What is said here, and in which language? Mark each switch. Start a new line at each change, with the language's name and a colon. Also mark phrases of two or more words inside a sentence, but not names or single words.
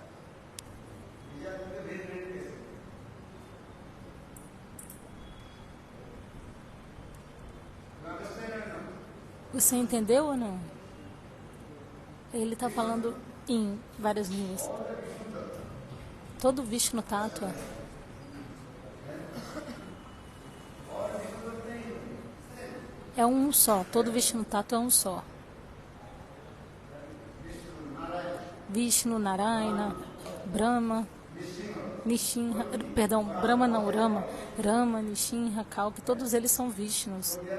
Portuguese: Você entendeu ou não? Ele está falando em várias línguas. Todo Vishnu Tattva é um só. Todo Vishnu Tattva é um só. Vishnu, Narayana, Brahma, Nishinra, perdão, Brahma não, Rama, Rama, Nishinra, Kalki, todos eles são Vishnus.